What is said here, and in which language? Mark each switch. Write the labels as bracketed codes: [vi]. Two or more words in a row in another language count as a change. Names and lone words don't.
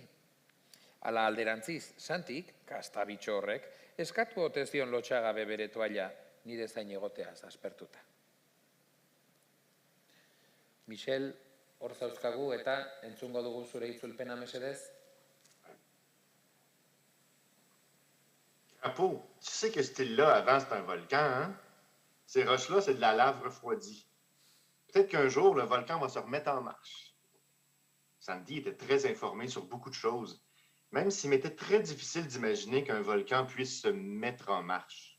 [eu] Ala alderantziz, Santik, kastabitxo horrek, eskatu ote zion lotxagabe bere toaia nire zain egoteaz aspertuta. Michel, hor zauzkagu eta entzungo dugu zure itzulpena mesedez. [fr] Crapaud, tu sais que cette île-là, avant, c'est un volcan, hein? Ces roches-là, c'est de la lave refroidie. Peut-être qu'un jour, le volcan va se remettre en marche. Sandy était très informé sur beaucoup de choses, même s'il m'était très difficile d'imaginer qu'un volcan puisse se mettre en marche.